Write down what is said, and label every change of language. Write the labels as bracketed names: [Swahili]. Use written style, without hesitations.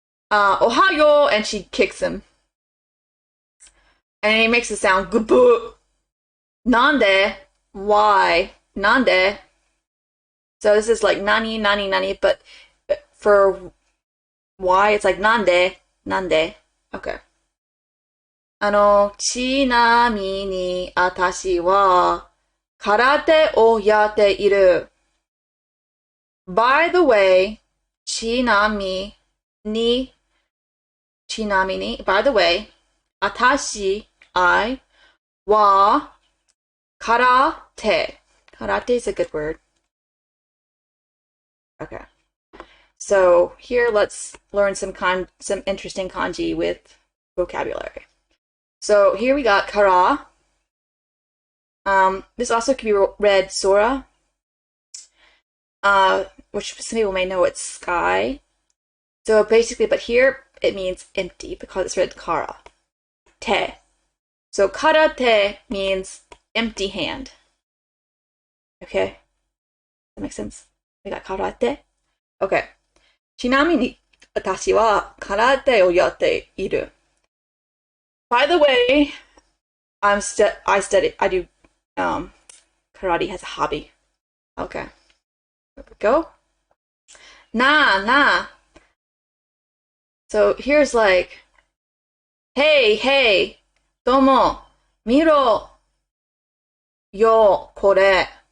[English] Ohayo, and she kicks him. And he makes it sound gubu. Nande. Why? Nande. So this is like nani, nani, nani, but for why, it's like nande, nande. Okay. [Japanese] ちなみに、私は、空手をやっている. [English] By the way, ちなみに, by the way, 私, I, は, karate. Karate is a good word. Okay. So here let's learn some interesting kanji with vocabulary. So here we got kara. This also could be read sora, which some people may know it's sky. So basically, but here it means empty because it's read kara. Te. So karate means empty hand. Okay? That makes sense? We got karate. Okay. [Japanese] ちなみに、私は空手をやっている. [English] By the way, I do karate as a hobby. Okay. There we go. Nah. So here's like, hey, Tomo, [Japanese] miro yo kore.